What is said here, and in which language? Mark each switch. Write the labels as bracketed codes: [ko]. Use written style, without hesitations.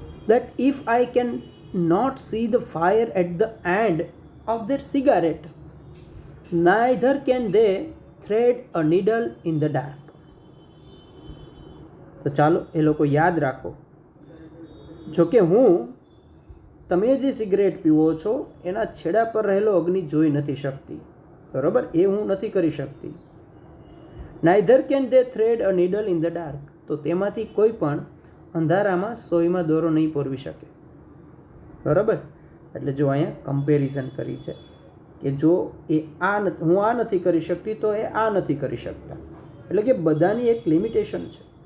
[en] That if I can not see the fire at the end of their cigarette, neither can they thread a needle in the dark. [gu] તો ચાલો એ લોકો યાદ રાખો. જોકે હું તમે જે સિગરેટ પીવો છો એના છેડા પર રહેલો અગ્નિ જોઈ નથી શકતી, બરાબર, એ હું નથી કરી શકતી. [en] neither can they thread a needle in the dark. [gu] તો તેમાંથી કોઈ પણ અંધારામાં સોયમાં દોરો નહીં પોરવી શકે, બરાબર. એટલે જો અહીંયા કમ્પેરિઝન કરી છે કે જો એ હું આ નથી કરી શકતી તો એ આ નથી કરી શકતા. એટલે કે બધાની એક લિમિટેશન છે,